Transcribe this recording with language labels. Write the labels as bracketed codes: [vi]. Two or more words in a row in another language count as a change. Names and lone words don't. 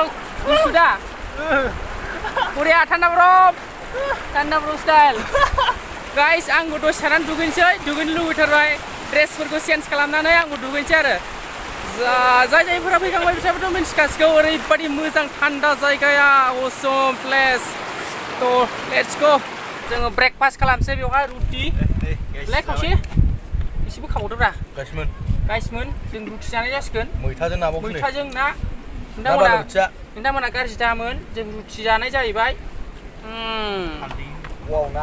[brx] गुसु दा? बरिया थान्दा बरफ style. Guys, आंबो दसे थानानै दुगैनो लुबैथारबाय ड्रेसफोरखौ चेन्ज खालामनानै आंबो दुगैनोसै आरो जायफोरा फैखांबाय बिसोरबोथ' मिन्थिखासिगौ ओरैबायदि मोजां थान्दा जायगाया [en] awesome place [brx] तो [en] let's go [brx] जोङो ब्रेकफास्ट खालामसै बेवहाय रुटि लाइक खावसे एसेबो खावदोब्रा गाइसमोन जों रुटि जानाय जासिगोन मैथाजों ना नोंथांमोना गाज्रि दामोन जों रुटि जानाय जाहैबाय वाव ना